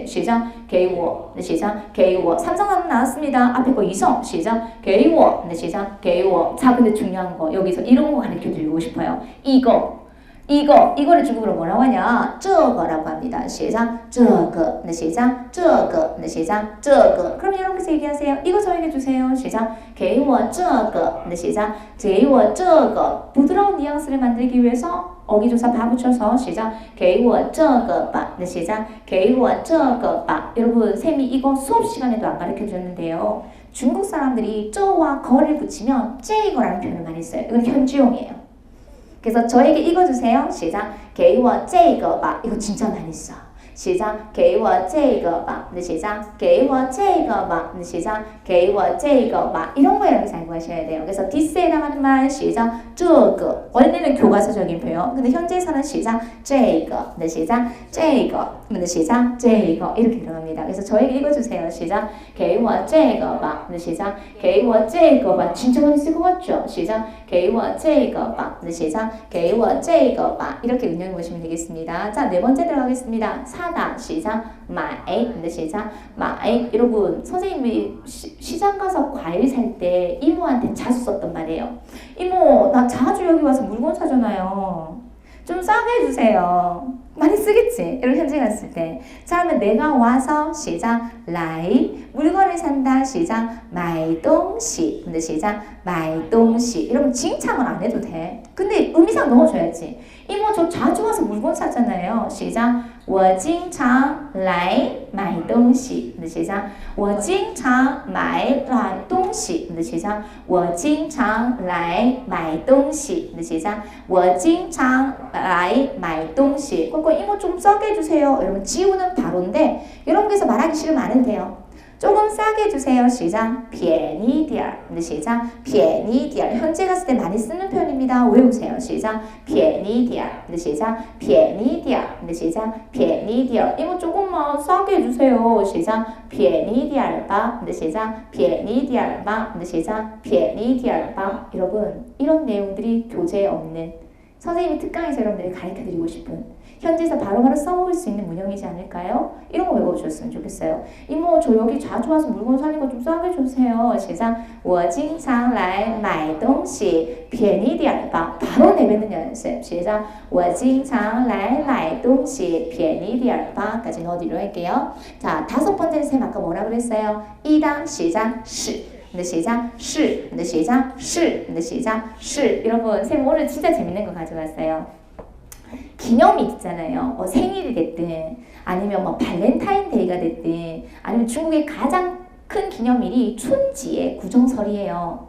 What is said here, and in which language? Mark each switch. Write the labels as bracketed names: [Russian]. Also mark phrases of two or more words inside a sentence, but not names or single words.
[Korean] 시작. [Chinese] 给我. [Korean] 네, 시작. [Chinese] 给我. [Korean] 삼성하면 나왔습니다. 앞에 거 이성. 시작. [Chinese] 给我. [Korean] 네, 시작. [Chinese] 给我. [Korean] 자, 근데 중요한 거 여기서 이런 거 가르쳐 드리고 싶어요. 이거를 중국어로 뭐라고 하냐? 这个 라고 합니다. 시작. [Chinese] 这个. [Korean] 네, 시작. [Chinese] 这个. [Korean] 네, 시작. [Chinese] 这个. [Korean] 그럼 이렇게 얘기하세요. 이거 저에게 주세요. 시작. [Chinese] 给我这个. [Korean] 네, 시작. [Chinese] 给我这个. [Korean] 부드러운 뉘앙스를 만들기 위해서 어기조사 바 붙여서 시작. [Chinese] 给我这个吧. [Korean] 네, 시작. [Chinese] 给我这个吧. [Korean] 여러분 쌤이 이거 수업 시간에도 안 가르쳐 줬는데요. 중국 사람들이 这와 거를 붙이면 这个라는 표현을 많이 써요. 이건 현지용이에요. 그래서 저에게 이거 주세요. 시작. [Chinese] 给我这个吧. [Korean] 이거 진짜 많이 써. 시작. [Chinese] 给我这个吧. [Korean] 네, 시작. [Chinese] 给我这个吧. [Korean] 네, 시작. [Chinese] 给我这个吧. [Korean] 이런 거 여러분 알고 하셔야 돼요. 그래서 this에 해당하는 말 시작. [Chinese] 这个. [Korean] 원래는 교과서적인 표현. 근데 현재에서는 시작. [Chinese] 这个. [Korean] 네, 시작. [Chinese] 这个. [Korean] 네, 시작. [Chinese] 这个. [Korean] 이렇게 들어갑니다. 그래서 저에게 이거 주세요. 시작. [Chinese] 给我这个吧. [Korean] 네, 시작. [Chinese] 给我这个吧. [Korean] 진짜 많이 쓸 것 같죠? 시작. [Chinese] 给我这个吧. [Korean] 네, 시작. [Chinese] 给我这个吧. [Korean] 이렇게 응용해 보시면 되겠습니다. 자, 네 번째 들어가겠습니다. 사다. 시작. 买. 네, 시작. 买. 여러분 선생님이 시장 가서 과일 살 때 이모한테 자주 썼던 말이에요. 이모, 나 자주 여기 와서 물건 사잖아요. 좀 싸게 해주세요. 많이 쓰겠지? 여러분 현지 갔을 때. 자, 그러면 내가 와서 시작. 来. 물건을 산다. 시작. [Chinese] 买东西. [Korean] 근데 시작. [Chinese] 买东西. [Korean] 여러분 칭찬은 안 해도 돼. 근데 의미상 넣어줘야지. 이모 저 자주 와서 물건 사잖아요. 시작. [Chinese] 我经常来买东西. [Korean] 근데 시작. [Chinese] 我经常买东西. [Korean] 근데 시작. [Chinese] 我经常来买东西. [Korean] 근데 시작. [Chinese] 我经常来买东西. [Korean] 이모 좀 싸게 해주세요. 여러분 지우는 바로인데 여러분께서 말하기 싫으면 안 해도 돼요. 조금 싸게 해주세요. 시작. [Chinese] 便宜点. [Korean] 근데 시작. [Chinese] 便宜点. [Korean] 현재 갔을 때 많이 쓰는 표현입니다. 외우세요. 시작. [Chinese] 便宜点. [Korean] 근데 시작. [Chinese] 便宜点. [Korean] 근데 시작. [Chinese] 便宜点. [Korean] 이거 조금만 싸게 해주세요. 시작. [Chinese] 便宜点吧. [Korean] 근데 시작. [Chinese] 便宜点吧. [Korean] 근데 시작. [Chinese] 便宜点吧. [Korean] 여러분 이런 내용들이 교재에 없는 선생님이 특강에서 여러분들이 가르쳐드리고 싶은 현지에서 바로바로 써먹을 수 있는 문형이지 않을까요? 이런 거 외워주셨으면 좋겠어요. 이모 저 여기 자주 와서 물건 사는 거 좀 싸게 주세요. 시작. [Chinese] 我经常来买东西便宜点吧. [Korean] 바로 내뱉는 연습. 시작. [Chinese] 我经常来买东西便宜点吧. [Korean] 까지 넣어드리도록 할게요. 자, 다섯 번째 셈 아까 뭐라 그랬어요? 一당 시작. 是. 근데 시작. 是. 근데 시작. 是. 근데 시작. 是. 여러분 쌤 오늘 진짜 재밌는 거 가져왔어요. 기념이 있잖아요. 생일이 됐든 아니면 뭐 발렌타인데이가 됐든 아니면 중국의 가장 큰 기념일이 춘지의 구정설이에요.